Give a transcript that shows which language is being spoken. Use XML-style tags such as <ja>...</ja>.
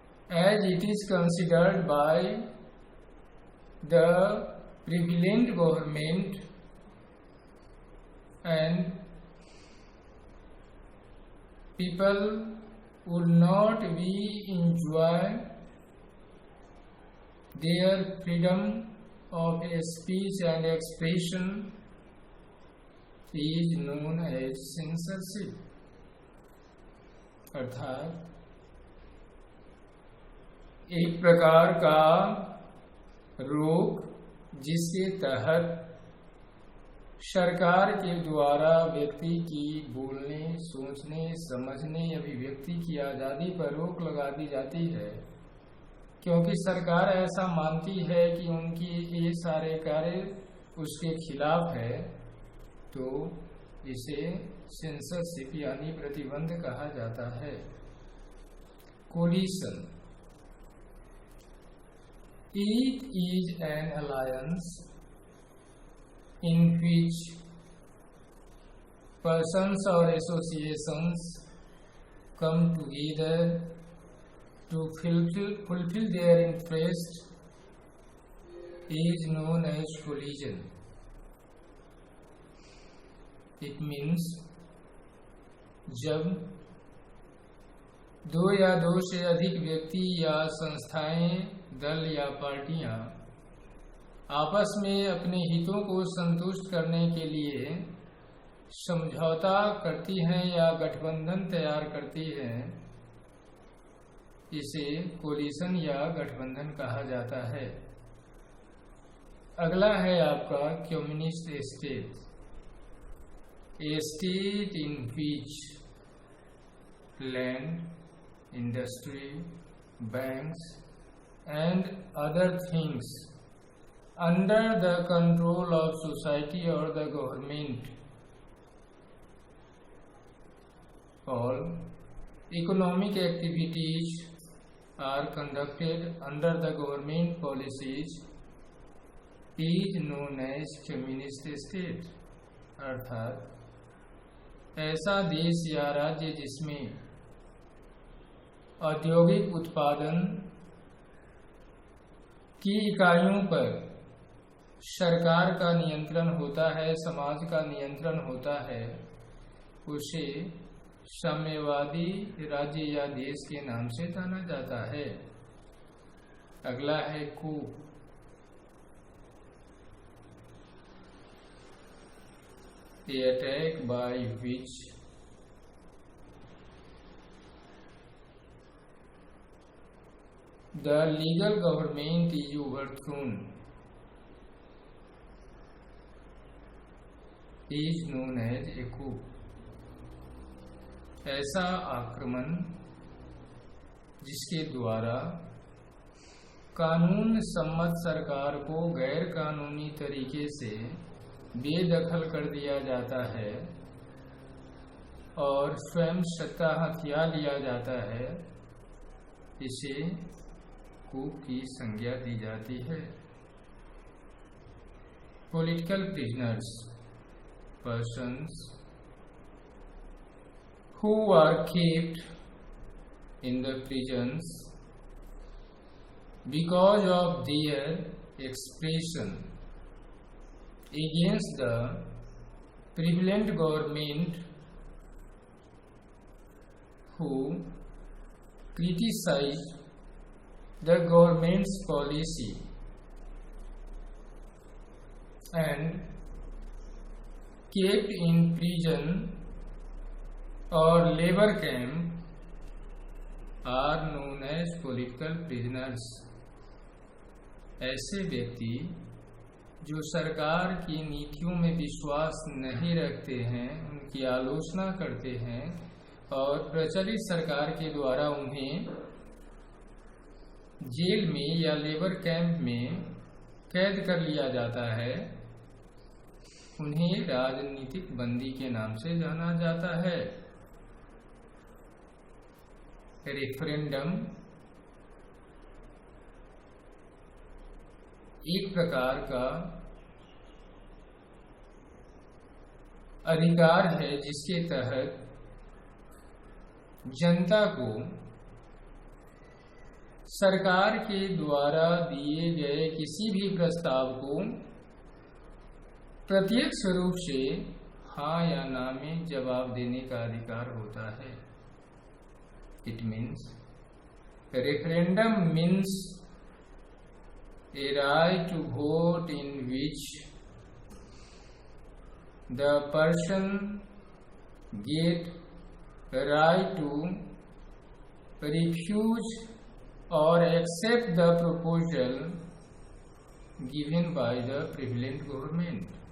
<en>as it is considered by the prevalent government and people would not be enjoy their freedom of speech and expression is known as censorship।</en> <hi>अर्थात एक प्रकार का रोक जिसके तहत सरकार के द्वारा व्यक्ति की बोलने, सोचने, समझने, अभिव्यक्ति की आज़ादी पर रोक लगा दी जाती है, क्योंकि सरकार ऐसा मानती है कि उनकी ये सारे कार्य उसके खिलाफ है, तो इसे सेंसरशिप यानी प्रतिबंध कहा जाता है।</hi> <en>Coalition. It is an alliance in which persons or associations come together to fulfill their interest is known as collision। It means</en> <hi>जब दो या दो से अधिक व्यक्ति या संस्थाएं, दल या पार्टियां आपस में अपने हितों को संतुष्ट करने के लिए समझौता करती हैं या गठबंधन तैयार करती हैं, इसे कोलिशन या गठबंधन कहा जाता है। अगला है आपका communist state.</hi> <en>A state in which land, industry, banks and other things under the control of society or the government, all economic activities are conducted under the government policies is known as communist state।</en> <hi>अर्थात ऐसा देश या राज्य जिसमें औद्योगिक उत्पादन की इकाइयों पर सरकार का नियंत्रण होता है, समाज का नियंत्रण होता है, उसे साम्यवादी राज्य या देश के नाम से जाना जाता है। अगला है कू।</hi> <en>A attack by which the legal government is overthrown is known as a coup।</en> <hi>ऐसा आक्रमण जिसके द्वारा कानून सम्मत सरकार को गैर कानूनी तरीके से बेदखल कर दिया जाता है और स्वयं सत्ता हथिया लिया जाता है, इसे कूप की संज्ञा दी जाती है।</hi> <en>Political prisoners, persons who are kept in the prisons because of their expression against the prevalent government, who criticize the government's policy and kept in prison or labor camp are known as political prisoners।</en> <hi>ऐसे व्यक्ति जो सरकार की नीतियों में विश्वास नहीं रखते हैं, उनकी आलोचना करते हैं और प्रचलित सरकार के द्वारा उन्हें जेल में या लेबर कैंप में कैद कर लिया जाता है, उन्हें राजनीतिक बंदी के नाम से जाना जाता है। रेफरेंडम एक प्रकार का अधिकार है जिसके तहत जनता को सरकार के द्वारा दिए गए किसी भी प्रस्ताव को प्रत्यक्ष रूप से हाँ या ना में जवाब देने का अधिकार होता है।</hi> <en>It means referendum means a right to vote in which the person get a right to refuse or accept the proposal given by the prevalent government।</en>